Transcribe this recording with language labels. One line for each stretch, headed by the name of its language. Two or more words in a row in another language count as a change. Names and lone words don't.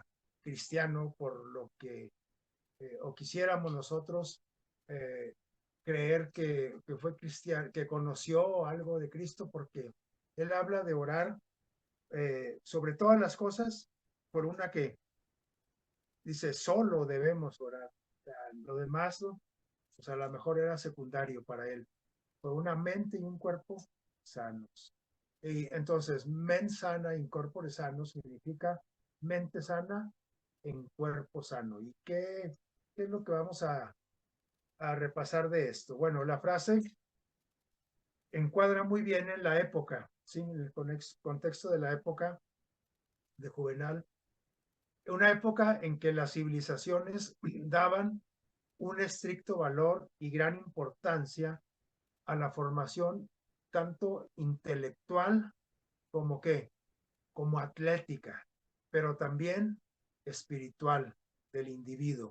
Spanish: cristiano, por lo que, o quisiéramos nosotros eh, creer que fue cristiano, que conoció algo de Cristo, porque él habla de orar sobre todas las cosas por una que dice, solo debemos orar. O sea, lo demás, ¿no? O sea, a lo mejor era secundario para él, por una mente y un cuerpo sanos. Y entonces,
Latin: mens sana in corpore sano
Spanish: significa mente sana en cuerpo sano. ¿Y qué es lo que vamos a repasar de esto? Bueno, la frase encuadra muy bien en la época, ¿sí? En el contexto de la época de Juvenal, una época en que las civilizaciones daban un estricto valor y gran importancia a la formación tanto intelectual como como atlética, pero también espiritual del individuo.